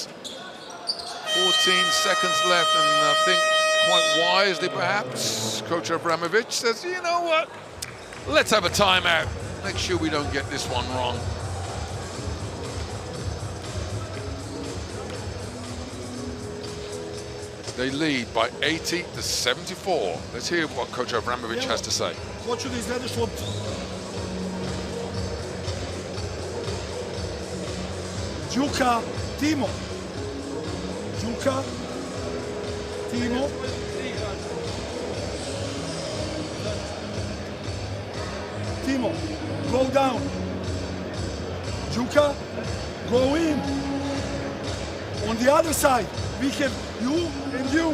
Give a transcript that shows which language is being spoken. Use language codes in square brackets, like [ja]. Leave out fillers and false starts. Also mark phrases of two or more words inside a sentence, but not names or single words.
[en] 14 seconds left, and I think quite wisely perhaps, Coach Abramovich says, you know what? Let's have a timeout. Make sure we don't get this one wrong. They lead by 80 to 74. Let's hear what Coach Abramovich has to say. [sr] Hoću da izvedeš loptu. Đuka, Timo. Đuka, Timo. [en] Timo, go down. Đuka, go in. On the other side, we have you and you.